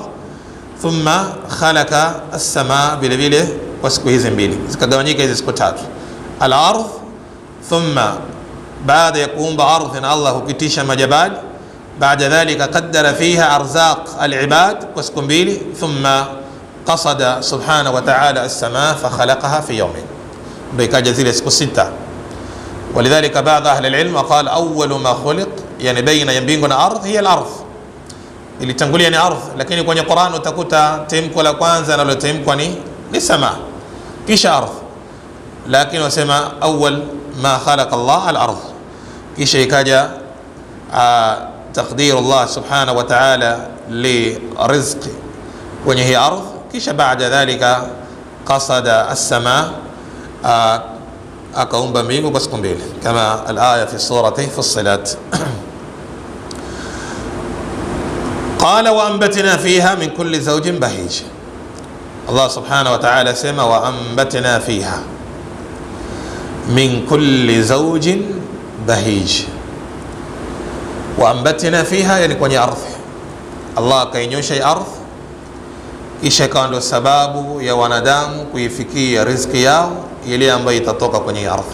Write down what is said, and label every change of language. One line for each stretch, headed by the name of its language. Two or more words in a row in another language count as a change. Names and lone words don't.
Arabic: ثم خلق السماء,
Swahili: vile vile kwa siku hizi mbili zikagawanyika hizi siku tatu. Al-ardh, thumma baada ya kuumba ardhi na Allah hukitisha majabali,
Arabic: بعد ذلك قدر فيها أرزاق العباد
Swahili: kwa siku mbili.
Arabic: ثم قصد سبحانه وتعالى السماء فخلقها في يوم,
Swahili: ndio ikaja zile siku sita.
Arabic: ولذلك بعض أهل العلم قال أول ما خلق,
Swahili: yani baina ya mbingu na ardhi
Arabic: هي الأرض,
Swahili: ilitangulia ni ardhi, lakini kwenye Qur'an utakuta tamko la kwanza nalotamkwa ni samaa kisha ardhi, lakini wasema
Arabic: أول ما خلق الله الأرض,
Swahili: kisha ikaja
Arabic: تقدير الله سبحانه وتعالى لرزق
Swahili: kwenye hii ardhi, kisha
Arabic: بعد ذلك قصد السماء,
Swahili: akaumba mbingu kwa siku mbili, kama
Arabic: الآية في سورة فصلت. قال وأنبتنا فيها من كل زوج بهيج الله سبحانه وتعالى sema وأنبتنا فيها من كل زوج بهيج. وأنبتنا فيها,
Swahili: yani kwenye ardhi Allah akainyosha ardhi, kisha ikawa ndio sababu ya wanadamu kuifikia riziki yao ile ambayo itatoka kwenye ardhi.